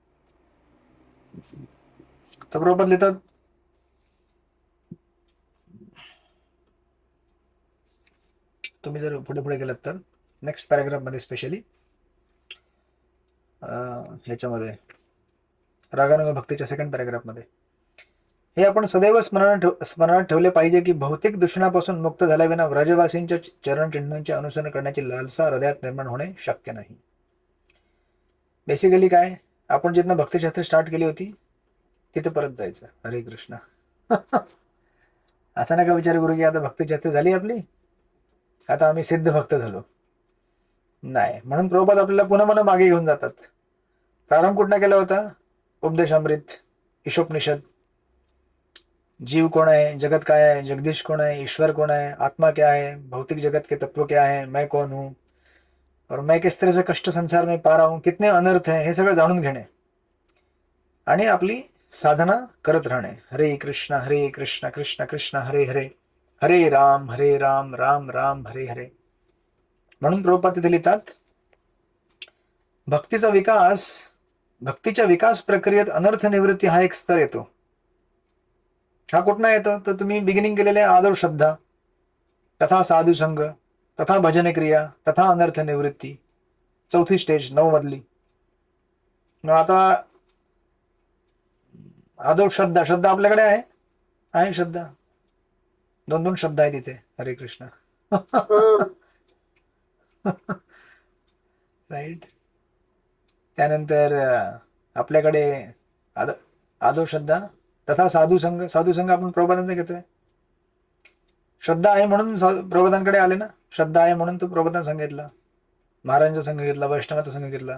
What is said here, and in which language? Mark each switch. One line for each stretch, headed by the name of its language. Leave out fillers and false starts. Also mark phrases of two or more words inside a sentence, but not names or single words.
Marathi: तर प्रभुपाद लिहितात, तुम्ही जर पुढे पुढे गेलात तर
English: next paragraphमध्ये
Marathi: स्पेशली ह्याच्यामध्ये रागानुगा भक्तीच्या
English: second paragraphमध्ये
Marathi: हे आपण सदैव स्मरणात ठेवले पाहिजे की भौतिक दूषणापासून मुक्त झाल्याविना व्रजवासींच्या चरणचिन्हांचे अनुसरण करण्याची लालसा हृदयात निर्माण होणे शक्य नाही. बेसिकली काय, आपण जिथनं भक्तिशास्त्र स्टार्ट केली होती तिथे परत जायचं. हरे कृष्ण. असा नका विचार करू की आता भक्तिशास्त्र झाली आपली, आता आम्ही सिद्ध भक्त झालो. नाही, म्हणून प्रभुपाद आपल्याला पुन्हा पुन्हा मागे घेऊन जातात. प्रारंभ कुठनं केला होता? उपदेशामृत, ईशोपनिषद.
Hindi: जीव कौन है, जगत काय है, जगदीश कौन है, ईश्वर कौन है, आत्मा क्या है, भौतिक जगत के तत्व क्या है, मैं कौन हूं और मैं किस तरह से कष्ट संसार में पा रहा हूं, कितने अनर्थ हैं,
Marathi: हे सगळं जाणून घेणे आणि आपली साधना करत राहणे. हरे कृष्ण कृष्ण कृष्ण हरे हरे, हरे राम राम राम हरे हरे. म्हणून प्रभुपाद तिथे लिहितात, भक्तीच्या विकास प्रक्रियेत अनर्थ निवृत्ती हा एक स्तर येतो. हा कुठनं येतो? तर तुम्ही बिगिनिंग केलेले आदर श्रद्धा, तथा साधू संघ, तथा भजन क्रिया, तथा अनर्थ निवृत्ती, चौथी स्टेज 9 मधली. मग आता आदर श्रद्धा आपल्याकडे आहे श्रद्धा, 2 श्रद्धा आहे तिथे. हरे कृष्ण. राईट. त्यानंतर आपल्याकडे आदर श्रद्धा, तथा साधू संघ आपण प्रबोधांचा घेतोय. श्रद्धा आहे म्हणून प्रबोधांकडे आले ना, श्रद्धा आहे म्हणून तो प्रबोधान संघ घेतला, महाराजांचा संघ घेतला, वैष्णवाचा संघ घेतला.